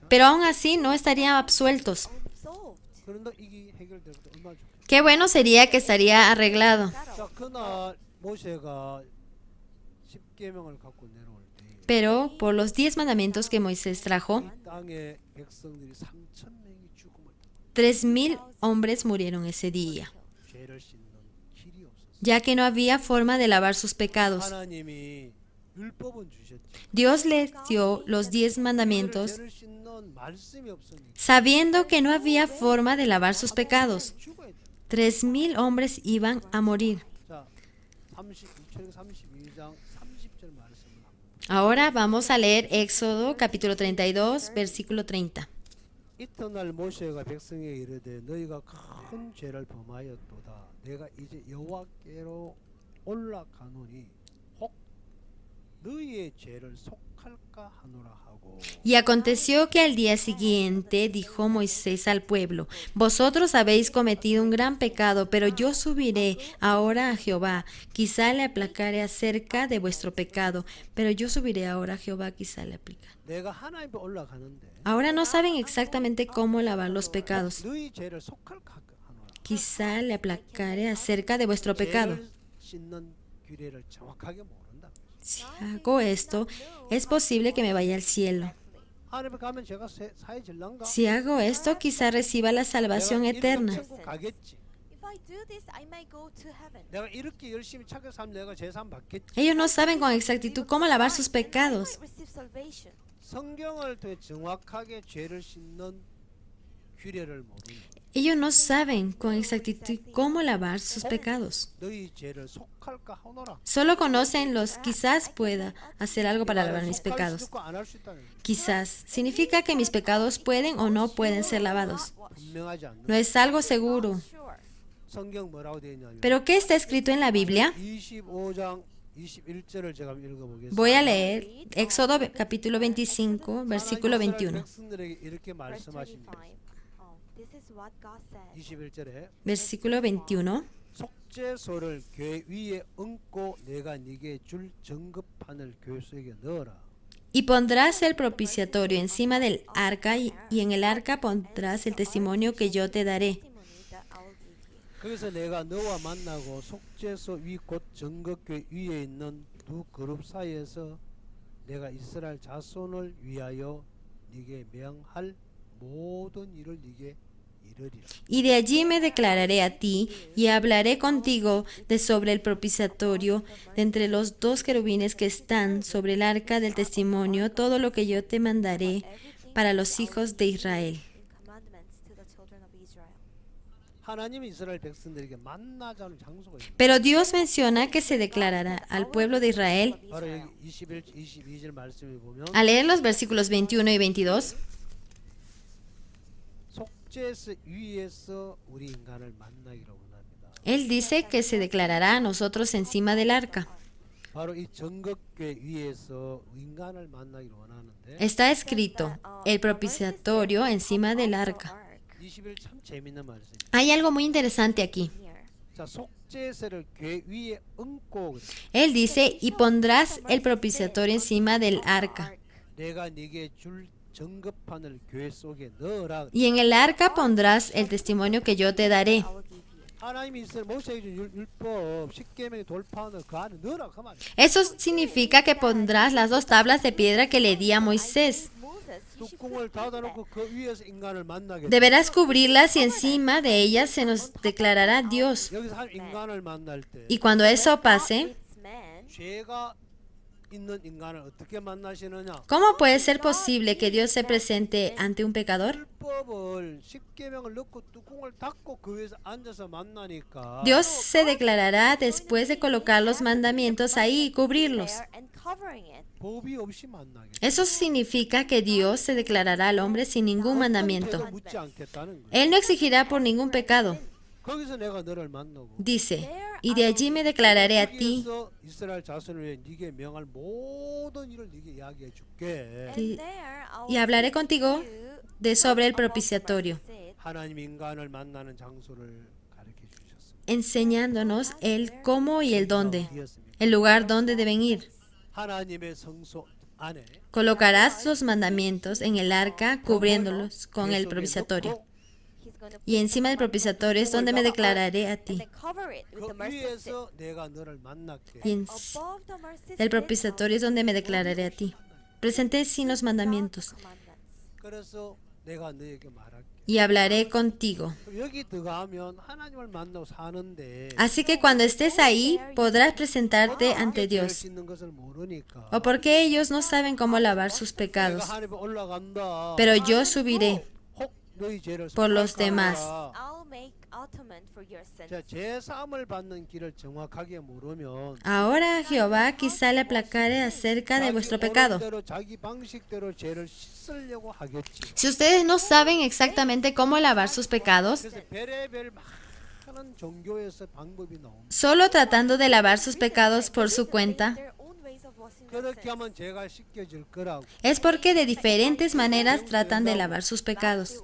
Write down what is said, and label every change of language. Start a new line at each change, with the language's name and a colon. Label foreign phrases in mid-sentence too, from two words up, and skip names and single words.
Spanish: Pero aún así no estarían absueltos.
Korean: 그런다 이게 해결되고 얼마나 좋겠어요.
Spanish: Qué bueno sería que estaría arreglado.
Korean: 자 그날 모세가 십계명을 갖고 내려올 때 이
Spanish: Pero por los 10 mandamientos que Moisés trajo,
Korean: 땅의 백성들이 3천 명이 죽음을
Spanish: 3,000 hombres murieron ese día,
Korean: 죄를 씻는 길이 없었어요.
Spanish: ya que no había forma de lavar sus pecados.
Korean: 하나님이 율법은 주셨지.
Spanish: Dios les dio los 10 mandamientos
Korean: 죄를 씻는 말씀이 없으니까
Spanish: sabiendo que no había forma de lavar sus pecados.
Korean: 죽어야 돼.
Spanish: 3,000 hombres iban a morir.
Korean: 자, 32장 30절 말씀을 합니다.
Spanish: Ahora vamos a leer Éxodo capítulo 32, versículo 30.
Korean: 이튿날 모세가 백성에게 이르되 너희가 큰 죄를 범하였도다. 내가 이제 여호와께로 올라가노니 혹 너희의 죄를 속할까 하노라 하고
Spanish: Y aconteció que al día siguiente dijo Moisés al pueblo, vosotros habéis cometido un gran pecado, pero yo subiré ahora a Jehová, quizá le aplacaré acerca de vuestro pecado, pero yo subiré ahora a Jehová, quizá le aplacaré.
Korean: 내가 하나님 앞에 올라가는데
Spanish: Ahora no saben exactamente cómo lavar los pecados.
Korean: 너희 죄를 속할까 하노라.
Spanish: Quizá le aplacaré acerca de vuestro pecado.
Korean: 죄를 씻는 규례를 정확하게 모른다.
Spanish: Si hago esto, es posible que me vaya al cielo.
Korean: 하나님 앞에 가면 제가 사해질란가?
Spanish: Si hago esto, quizá reciba la salvación eterna.
Korean: 천국 가겠지.
English: If I do this, I may go to heaven.
Korean: 내가 이렇게 열심히 착하게 살면 내가 제산 받겠지.
Spanish: Ellos no saben con exactitud cómo lavar sus pecados.
English: Receive salvation.
Korean: 성경을 통해 정확하게 죄를 씻는 규례를 모르니
Spanish: Ellos no saben con exactitud cómo lavar sus pecados.
Korean: 너희 죄를 속할까 하노라.
Spanish: Solo conocen los quizás pueda hacer algo para lavar mis
Korean: 속할 수
Spanish: pecados.
Korean: 있고 안 할 수 있다는 거예요.
Spanish: Quizás significa que mis pecados pueden o no pueden ser lavados.
Korean: 분명하지 않는
Spanish: No es algo seguro. Sure.
Korean: 성경 뭐라고 되어 있냐면
Spanish: Pero ¿qué está escrito en la Biblia?
Korean: 25장 21절을 제가 읽어보겠습니다.
Spanish: Voy a leer Éxodo capítulo 25, versículo 21.
Korean: 백성들에게 이렇게 Verse 말씀하십니다. 25.
English: This is what God said.
Korean: 21절에
Spanish: Versículo 21.
Korean: 속죄소를 교회 위에 얹고 내가 네게 줄 정급판을 교수에게 넣어라.
Spanish: Y pondrás el propiciatorio encima del arca y en el arca pondrás el testimonio que yo te daré.
English: Testimony that I will give you.
Korean: 거기서 내가 너와 만나고 속죄소 위 곧 정급교회 위에 있는 두 그룹 사이에서 내가 이스라엘 자손을 위하여 네게 명할 모든 일을 네게 이르리라.
Spanish: Y de allí me declararé a ti y hablaré contigo de sobre el propiciatorio, de entre los dos querubines que están sobre el arca del testimonio, todo lo que yo te mandaré para los hijos de Israel.
English: commandments to the children of Israel.
Korean: 하나님이 이스라엘 백성들에게 만나자 하는 장소가 있습니다.
Spanish: Pero Dios menciona que se declarará al pueblo de Israel.
Korean: 바로 여기 21, 22절 말씀에 보면
Spanish: Al leer los versículos 21 y 22,
Korean: 속죄서 위에서 우리 인간을 만나기로 원합니다.
Spanish: Él dice que se declarará a nosotros encima del arca.
Korean: 바로 이 정극궤 위에서 인간을 만나기로 원하는데
Spanish: Está escrito, el propiciatorio encima del arca.
Korean: 21 참 재밌는 말씀입니다.
Spanish: Hay algo muy interesante aquí.
Korean: 자, 속죄서를 궤 위에 얹고 그래.
Spanish: Él dice, y pondrás el propiciatorio encima del arca.
Korean: 내가 네게 줄 정급판을 궤 속에 넣어라.
Spanish: Y en el arca pondrás el testimonio que yo te daré.
Korean: 하나님이 이스라엘 모세에게 준 율법 10계명의 돌판을 그 안에 넣으라 그 말이야.
Spanish: Eso significa que pondrás las 2 tablas de piedra que le di a Moisés.
Korean: 뚜껑을 닫아놓고 그 위에서 인간을 만나게.
Spanish: Deberás cubrirlas y encima de ellas se nos declarará Dios.
Korean: 여기서 한 인간을 만날 때
Spanish: Y cuando eso pase,
Korean: 죄가 있는 인간을 어떻게 만나시느냐?
Spanish: ¿cómo puede ser posible que Dios se presente ante un pecador?
Korean: 율법을 10계명을 넣고 뚜껑을 닫고 그 위에서 앉아서 만나니까
Spanish: Dios se declarará después de colocar los mandamientos ahí y cubrirlos.
Korean: 법이 없이 만나게.
Spanish: Eso significa que Dios se declarará al hombre sin ningún mandamiento.
Korean: 죄도 묻지 않겠다는 거야.
Spanish: Él no exigirá por ningún pecado.
Korean: 거기서 내가 너를 만나고
Spanish: Dice, y de allí me declararé a ti.
Korean: 거기에서 이스라엘 자손을 위해 네게 명할 모든 일을 네게 이야기해 줄게.
Spanish: Y hablaré contigo de sobre el propiciatorio,
Korean: 하나님 인간을 만나는 장소를 가르쳐 주셨습니다.
Spanish: enseñándonos el cómo y el dónde, el lugar donde deben ir.
Korean: 하나님의 성소 안에
Spanish: Colocarás los mandamientos en el arca, cubriéndolos con el propiciatorio. Y encima del propiciatorio es donde me declararé a ti.
Korean: 그 위에서 내가 너를 만날게.
Spanish: Y el propiciatorio es donde me declararé a ti. Presenté sin los mandamientos.
Korean: 그래서 내가 너에게 말할게.
Spanish: Y hablaré contigo.
Korean: 여기 들어가면 하나님을 만나고 사는데
Spanish: Así que cuando estés ahí, podrás presentarte ante
Korean: 죄를
Spanish: Dios.
Korean: 씻는 것을 모르니까
Spanish: O porque ellos no saben cómo lavar sus
Korean: 내가
Spanish: pecados.
Korean: 하나님 앞에 올라간다.
Spanish: Pero yo subiré
Korean: 혹 너희 죄를
Spanish: por los
Korean: 속할까
Spanish: demás.
Korean: 하라.
English: I'll make atonement for your sins.
Korean: 자, 죄 사함을 받는 길을 정확하게 모르면
Spanish: Ahora Jehová quizá le aplacare acerca de vuestro pecado.
Korean: 대로 자기 방식대로 죄를 씻으려고 하겠지.
Spanish: Si ustedes no saben exactamente cómo lavar sus pecados,
Korean: 그래서 별의별 많은 종교에서 방법이 나옵니다.
Spanish: solo tratando de lavar sus pecados por su cuenta,
English: Their own ways of washing their
Korean: 그렇게
English: sins.
Korean: 하면 죄가 씻겨질 거라고.
Spanish: es porque de diferentes maneras tratan de lavar sus pecados.